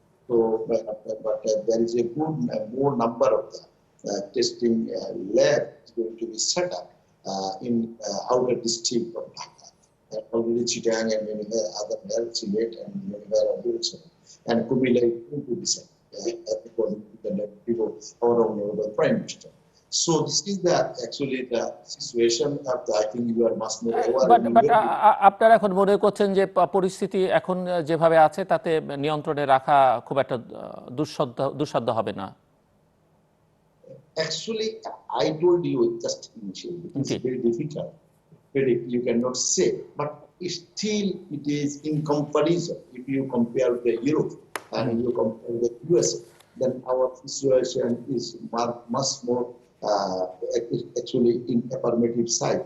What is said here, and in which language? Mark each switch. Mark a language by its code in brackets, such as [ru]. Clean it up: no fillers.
[en] So, but there is a good more number of the testing lab is going to be set up in outer district of Dhaka. Already Chittagong and many other Sylhet and many other, and could be like to be set according to the directive of our honorable Prime Minister. So this is actually the situation of the, I think you are much more aware. [bn] But আপনারা এখন মনে করছেন যে পরিস্থিতি এখন যেভাবে আছে তাতে নিয়ন্ত্রণে রাখা খুব একটা দুঃসাধ্য হবে না? [en] Actually, I told you just initially, it is very difficult. You cannot say, but still it is in comparison. If you compare the Europe and you compare the USA, then our situation is much more actually in affirmative side.